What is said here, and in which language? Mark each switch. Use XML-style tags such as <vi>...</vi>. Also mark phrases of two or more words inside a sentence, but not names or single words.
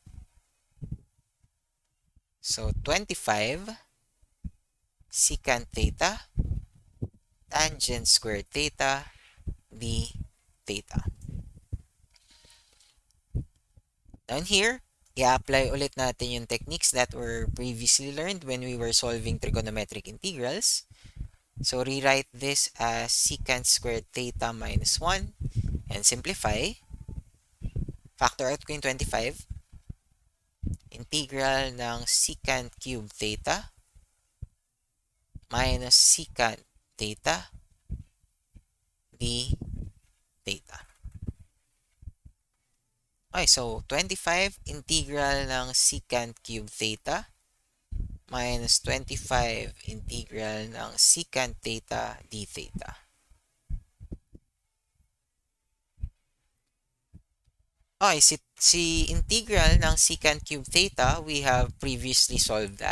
<en>So 25 secant theta tangent squared theta d theta. Down here,</en> <tl>i-apply ulit natin yung</tl> <en>techniques that were previously learned when we were solving trigonometric integrals. So rewrite this as secant squared theta minus 1 and simplify. Factor out</en> <tl>ko yung 25.</tl> <en>Integral ng secant cube theta minus secant theta d theta. Okay, so 25 integral ng secant cube theta minus 25 integral ng secant theta d theta. Okay, si integral ng secant cube theta, we have previously solved that.</en>